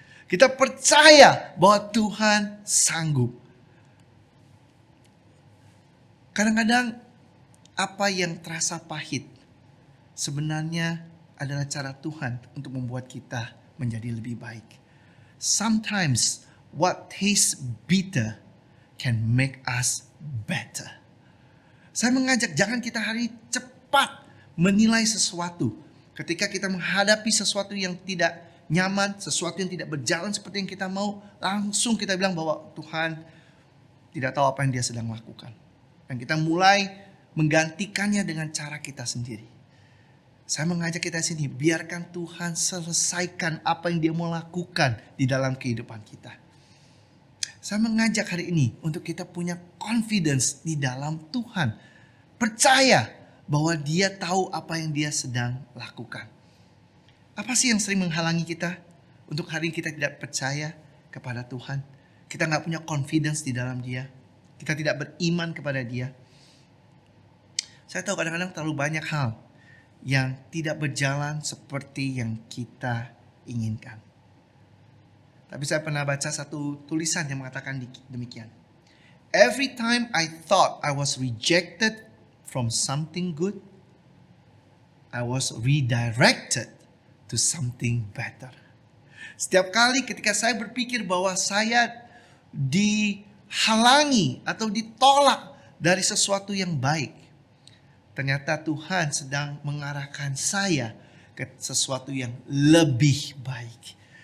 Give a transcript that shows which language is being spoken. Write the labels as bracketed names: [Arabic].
[Indonesian] Kita percaya bahwa Tuhan sanggup. Kadang-kadang apa yang terasa pahit sebenarnya adalah cara Tuhan untuk membuat kita menjadi lebih baik. [English] Sometimes what tastes bitter can make us better. [Indonesian] Saya mengajak jangan kita hari ini cepat menilai sesuatu. Ketika kita menghadapi sesuatu yang tidak nyaman, sesuatu yang tidak berjalan seperti yang kita mau, langsung kita bilang bahwa Tuhan tidak tahu apa yang dia sedang lakukan. Dan kita mulai menggantikannya dengan cara kita sendiri. Saya mengajak kita sini, biarkan Tuhan selesaikan apa yang dia mau lakukan di dalam kehidupan kita. Saya mengajak hari ini untuk kita punya confidence di dalam Tuhan. Percaya bahwa dia tahu apa yang dia sedang lakukan. Apa sih yang sering menghalangi kita untuk hari ini kita tidak percaya kepada Tuhan? Kita nggak punya confidence di dalam dia. Kita tidak beriman kepada dia. Saya tahu kadang-kadang terlalu banyak hal yang tidak berjalan seperti yang kita inginkan. Tapi saya pernah baca satu tulisan yang mengatakan demikian. [English] Every time I thought I was rejected from something good, I was redirected to something better. [Indonesian] Setiap kali ketika saya berpikir bahwa saya dihalangi atau ditolak dari sesuatu yang baik, ternyata Tuhan sedang mengarahkan saya ke sesuatu yang lebih baik.